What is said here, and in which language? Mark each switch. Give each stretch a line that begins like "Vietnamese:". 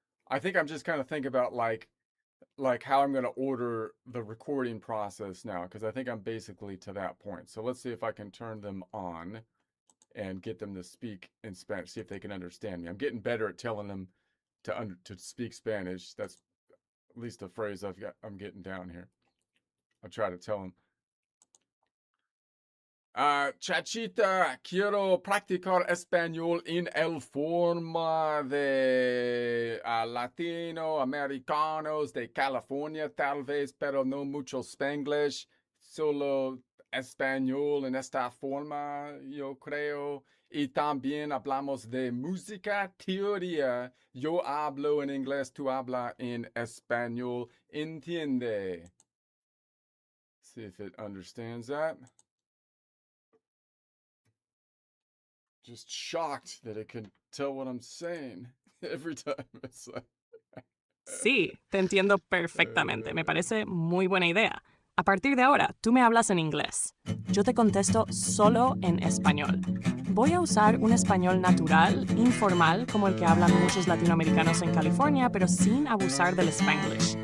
English: I think I'm just kind of thinking about like how I'm going to order the recording process now, because I think I'm basically to that point. So let's see if I can turn them on and get them to speak in Spanish, see if they can understand me. I'm getting better at telling them to speak Spanish. That's at least a phrase I'm getting down here. I'll try to tell them.
Spanish: Chachita, quiero practicar español en el forma de latinoamericanos de California, tal vez, pero no mucho Spanglish. Solo español en esta forma, yo creo. Y también hablamos de música, teoría. Yo hablo en inglés, tú hablas en español. Entiende?
English: See if it understands that. Just shocked that it can tell what I'm saying every time. It's like,
Spanish: Sí, te entiendo perfectamente. Me parece muy buena idea. A partir de ahora, tú me hablas en inglés. Yo te contesto solo en español. Voy a usar un español natural, informal, como el que hablan muchos latinoamericanos en California, pero sin abusar del Spanglish.